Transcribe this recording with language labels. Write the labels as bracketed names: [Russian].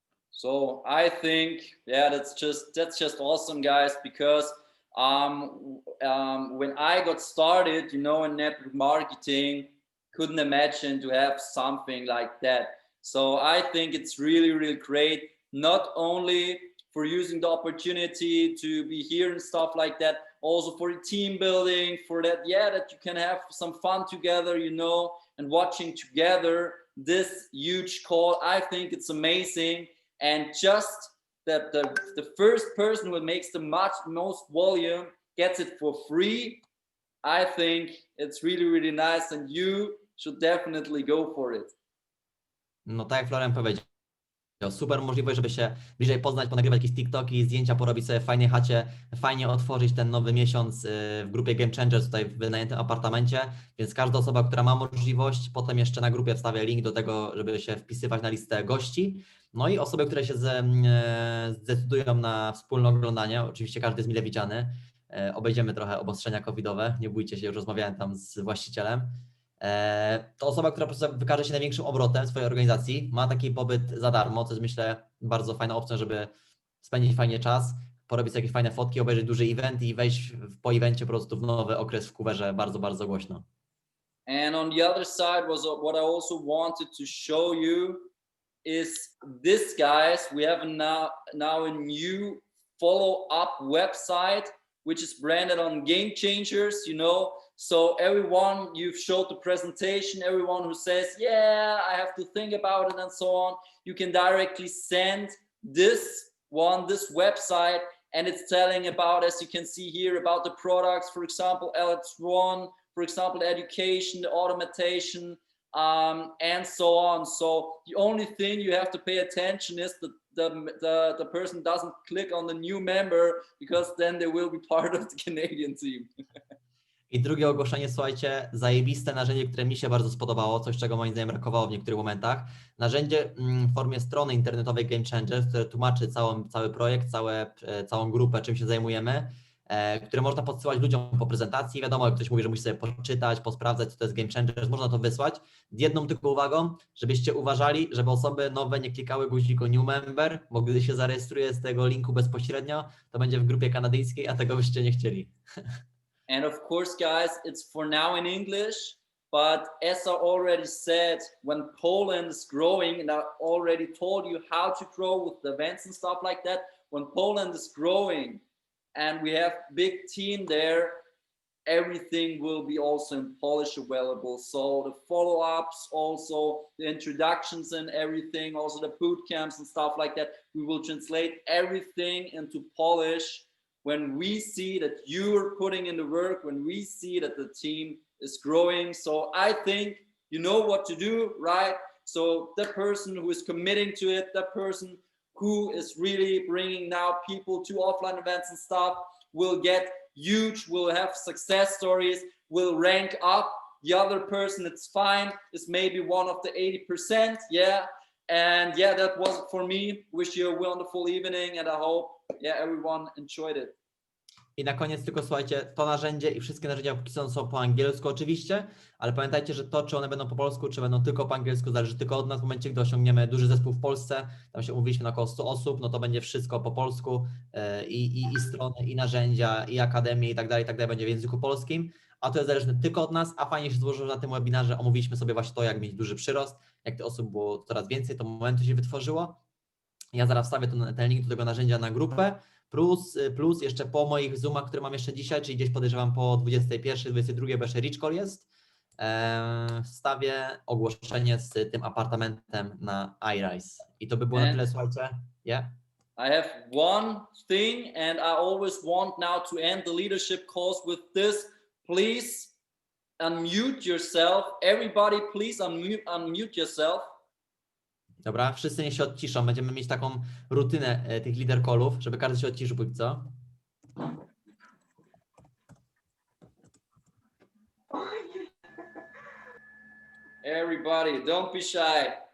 [English] So I think, yeah, that's just awesome, guys, because when I got started, you know, in network marketing, couldn't imagine to have something like that. So I think it's really, really great, not only for using the opportunity to be here and stuff like that, also for the team building, for that, yeah, that you can have some fun together, you know, and watching together this huge call. I think it's amazing. And just that the first person who makes the most volume gets it for free. I think it's really, really nice, and you should definitely go for it. [Polish] No tak jak Florian powiedział, super możliwość, żeby się bliżej poznać, ponagrywać jakieś TikToki, zdjęcia porobić sobie w fajnej chacie, fajnie otworzyć ten nowy miesiąc w grupie Game Changers tutaj w wynajętym apartamencie, więc każda osoba, która ma możliwość, potem jeszcze na grupie wstawia link do tego, żeby się wpisywać na listę gości. No i osoby, które się zdecydują na wspólne oglądanie, oczywiście każdy jest mile widziany, obejdziemy trochę obostrzenia covidowe, nie bójcie się, już rozmawiałem tam z właścicielem. To osoba, która po prostu wykaże się największym obrotem swojej organizacji, ma taki pobyt za darmo, co jest myślę bardzo fajna opcja, żeby spędzić fajnie czas, porobić sobie jakieś fajne fotki, obejrzeć duży event i wejść po evencie po prostu w nowy okres w Kuwerze bardzo, bardzo głośno. [English] And on the other side was what I also wanted to show you is this, guys. We have now a new follow-up website, which is branded on Game Changers, you know. So everyone, you've showed the presentation, everyone who says, yeah, I have to think about it and so on, you can directly send this website, and it's telling about, as you can see here, about the products, for example, LX1, for example, education, the automation, and so on. So the only thing you have to pay attention is that the person doesn't click on the new member, because then they will be part of the Canadian team. [Polish] I drugie ogłoszenie, słuchajcie, zajebiste narzędzie, które mi się bardzo spodobało, coś czego moim zdaniem brakowało w niektórych momentach. Narzędzie w formie strony internetowej Game Changers, które tłumaczy cały projekt, całą grupę, czym się zajmujemy, które można podsyłać ludziom po prezentacji. Wiadomo, jak ktoś mówi, że musi sobie poczytać, posprawdzać, co to jest Game Changers, można to wysłać. Jedną tylko uwagą, żebyście uważali, żeby osoby nowe nie klikały guziku New Member, bo gdy się zarejestruje z tego linku bezpośrednio, to będzie w grupie kanadyjskiej, a tego byście nie chcieli. [English] And of course, guys, it's for now in English, but as I already said, when Poland is growing, and I already told you how to grow with the events and stuff like that, when Poland is growing and we have big team there, everything will be also in Polish available. So the follow-ups, also the introductions and everything, also the boot camps and stuff like that, we will translate everything into Polish. When we see that you're putting in the work, when we see that the team is growing. So I think you know what to do, right? So that person who is committing to it, that person who is really bringing now people to offline events and stuff will get huge, will have success stories, will rank up. The other person, it's fine, is maybe one of the 80%, yeah. And yeah, that was it for me. Wish you a wonderful evening, and I hope, yeah, everyone enjoyed it. [Polish] I na koniec tylko słuchajcie, to narzędzie i wszystkie narzędzia póki co są po angielsku oczywiście, ale pamiętajcie, że to, czy one będą po polsku, czy będą tylko po angielsku, zależy tylko od nas. W momencie, gdy osiągniemy duży zespół w Polsce, tam się umówiliśmy na około 100 osób, no to będzie wszystko po polsku i strony, i narzędzia, i akademie i tak dalej, będzie w języku polskim, a to jest zależne tylko od nas, a fajnie się złożyło na tym webinarze, omówiliśmy sobie właśnie to, jak mieć duży przyrost, jak tych osób było coraz więcej, to momentu się wytworzyło. Ja zaraz wstawię ten link do tego narzędzia na grupę, plus jeszcze po moich Zoomach, które mam jeszcze dzisiaj, czyli gdzieś podejrzewam po 21, 22, bo jeszcze Rich Call jest, wstawię ogłoszenie z tym apartamentem na iRise. I to by było na tyle, słuchajcie. [English] Yeah? I have one thing, and I always want now to end the leadership calls with this. Please unmute yourself. Everybody, please unmute yourself. [Polish] Dobra, wszyscy niech się odciszą. Będziemy mieć taką rutynę tych leader callów, żeby każdy się odciszył póki co. [English] Everybody, don't be shy.